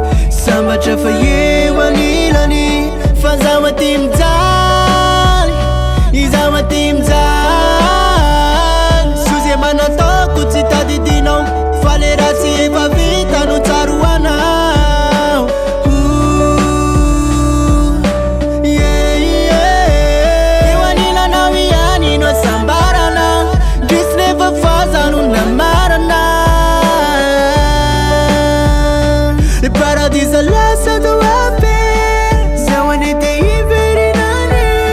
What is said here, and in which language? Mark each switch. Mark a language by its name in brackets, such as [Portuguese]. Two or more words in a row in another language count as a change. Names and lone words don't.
[Malagasy] Sambatra fa eo anilany. Fa zaho maty mijaly, izaho maty mijaly. Soa zay manataoko tsy tadidinao, fa le raha tsy efa vita no tsaroanao. [English] Ooh, yeah, yeah. [Malagasy] Eo anilanao ihany no asambarana. Ndrisy nefa fazano namarana. E paradisa lasa tao ape. Zaho anete iverinany.